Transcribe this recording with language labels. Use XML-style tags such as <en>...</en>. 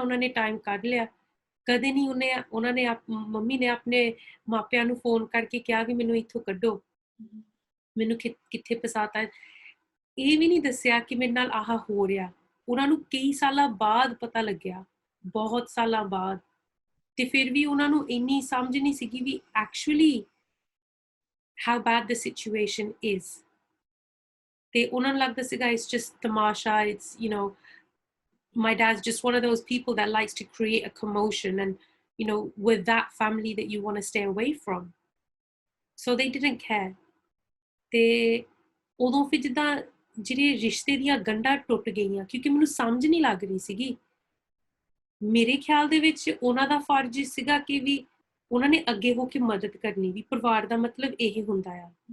<pa>ਉਹਨਾਂ ਨੇ ਟਾਈਮ ਕੱਢ ਲਿਆ, ਕਦੇ ਨਹੀਂ ਉਹਨਾਂ ਨੇ ਮੰਮੀ ਨੇ ਆਪਣੇ ਮਾਪਿਆਂ ਨੂੰ ਫੋਨ ਕਰਕੇ ਕਿਹਾ ਵੀ ਮੈਨੂੰ ਇੱਥੋਂ ਕੱਢੋ, ਮੈਨੂੰ ਕਿੱਥੇ ਫਸਾਤਾ। ਇਹ ਵੀ ਨਹੀਂ ਦੱਸਿਆ ਕਿ ਮੇਰੇ ਨਾਲ ਆਹ ਹੋ ਰਿਹਾ। ਉਹਨਾਂ ਨੂੰ ਕਈ ਸਾਲਾਂ ਬਾਅਦ ਪਤਾ ਲੱਗਿਆ, ਬਹੁਤ ਸਾਲਾਂ ਬਾਅਦ, ਤੇ ਫਿਰ ਵੀ ਉਹਨਾਂ ਨੂੰ ਇੰਨੀ ਸਮਝ ਨਹੀਂ ਸੀਗੀ ਵੀ</pa> <en>Actually how bad the situation is।</en> <pa>ਤੇ ਉਹਨਾਂ ਨੂੰ ਲੱਗਦਾ ਸੀਗਾ</pa> <en>it's just ਤਮਾਸ਼ਾ, it's my dad's just one of those people that likes to create a commotion, and with that family that you want to stay away from, so they didn't care।</en> <pa>ਤੇ ਉਦੋਂ ਫਿਰ ਜਿੱਦਾਂ ਜਿਹੜੇ ਰਿਸ਼ਤੇ ਦੀਆਂ ਗੰਢਾਂ ਟੁੱਟ ਗਈਆਂ, ਕਿਉਂਕਿ ਮੈਨੂੰ ਸਮਝ ਨਹੀਂ ਲੱਗ ਰਹੀ ਸੀਗੀ। ਮੇਰੇ ਖਿਆਲ ਦੇ ਵਿੱਚ ਉਹਨਾਂ ਦਾ ਫਰਜ਼ ਸੀਗਾ ਕਿ ਵੀ ਉਹਨਾਂ ਨੇ ਅੱਗੇ ਹੋ ਕੇ ਮਦਦ ਕਰਨੀ, ਵੀ ਪਰਿਵਾਰ ਦਾ ਮਤਲਬ ਇਹ ਹੁੰਦਾ ਆ।</pa>